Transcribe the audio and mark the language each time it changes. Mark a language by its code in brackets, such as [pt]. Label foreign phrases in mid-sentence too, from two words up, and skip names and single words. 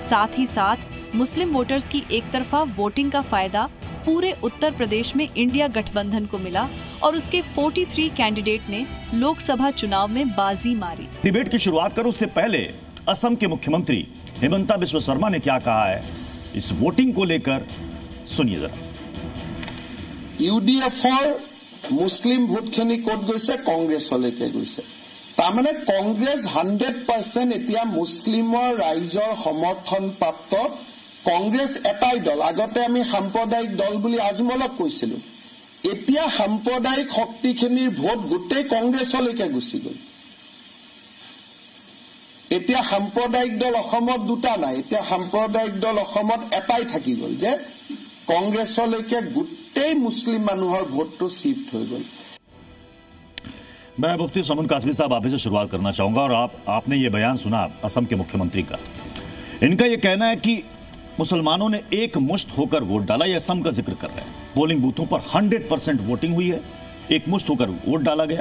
[hi] साथ ही साथ मुस्लिम वोटर्स की एक तरफा वोटिंग का फायदा पूरे उत्तर प्रदेश में इंडिया गठबंधन को मिला, और उसके 43 कैंडिडेट ने लोकसभा चुनाव में बाजी मारी। डिबेट की शुरुआत करूं उससे पहले असम के मुख्यमंत्री हिमंता बिस्वा शर्मा ने क्या कहा है इस वोटिंग को लेकर, सुनिए जरा। [as] UDFৰ মুছলিম ভোটখিনি ক'ত গৈছে? কংগ্ৰেছলৈকে গৈছে। তাৰমানে কংগ্ৰেছ 100% এতিয়া মুছলিমৰ ৰাইজৰ সমৰ্থন প্ৰাপ্ত কংগ্ৰেছ এটাই দল। আগতে আমি সাম্প্ৰদায়িক দল বুলি আজমলক কৈছিলো, এতিয়া সাম্প্ৰদায়িক শক্তিখিনিৰ ভোট গোটেই কংগ্ৰেছলৈকে গুচি গ'ল। এতিয়া সাম্প্ৰদায়িক দল অসমত দুটা নাই, এতিয়া সাম্প্ৰদায়িক দল অসমত এটাই থাকি গ'ল, যে কংগ্ৰেছলৈকে গোটেই মুছলিম মানুহৰ ভোটটো শিফট হৈ গ'ল। [hi] मैं मुफ्ती शमून कासमी साहब, आप ही से शुरुआत करना चाहूंगा। और आपने ये बयान सुना असम के मुख्यमंत्री का। इनका ये कहना है कि मुसलमानों ने एक मुश्त होकर वोट डाला। ये असम का जिक्र कर रहे हैं। पोलिंग बूथों पर 100% वोटिंग हुई है, एक मुश्त होकर वोट डाला गया।